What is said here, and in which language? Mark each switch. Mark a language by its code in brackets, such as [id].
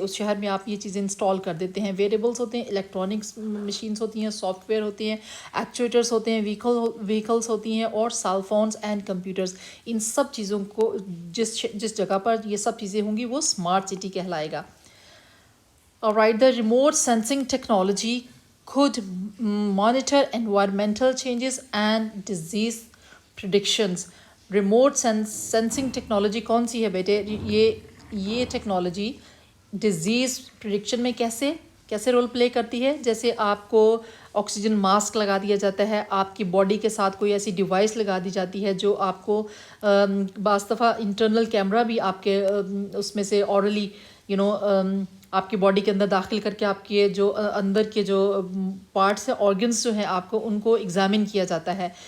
[ur] اس شہر میں آپ یہ چیزیں انسٹال کر دیتے ہیں. ویریبلس ہوتے ہیں الیکٹرانکس مشینس ہوتی ہیں سافٹ ویئر ہوتے ہیں ایکچویٹرس ہوتے ہیں ویکلس ہوتی ہیں اور سیل فونس اینڈ کمپیوٹرز. ان سب چیزوں کو جس جگہ پر یہ سب چیزیں ہوں گی وہ اسمارٹ سٹی کہلائے گا. [en] Alright, the remote sensing technology could monitor environmental changes and disease predictions. [ur] Remote sensing technology کون سی ہے بیٹے؟ یہ ٹیکنالوجی ڈیزیز پریڈکشن میں کیسے رول پلے کرتی ہے؟ جیسے آپ کو آکسیجن ماسک لگا دیا جاتا ہے آپ کی باڈی کے ساتھ کوئی ایسی ڈیوائس لگا دی جاتی ہے جو آپ کو بعض دفعہ انٹرنل کیمرہ بھی آپ کے اس میں سے اورلی آپ کی باڈی کے اندر داخل کر کے آپ کے جو اندر کے جو پارٹس ہیں آرگنس جو ہیں آپ کو ان کو ایگزامن کیا جاتا ہے.